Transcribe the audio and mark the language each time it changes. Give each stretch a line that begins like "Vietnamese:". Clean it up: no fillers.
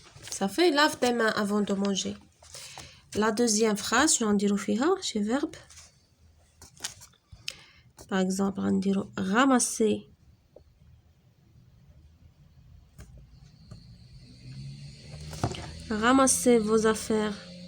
French: Ça fait lave tes mains avant de manger. La deuxième phrase
Arabic: شنو غنديرو فيها شي verbe.
French: par exemple
Arabic: غنديرو
French: ramassez vos affaires. ramassez vos affaires. Ça fait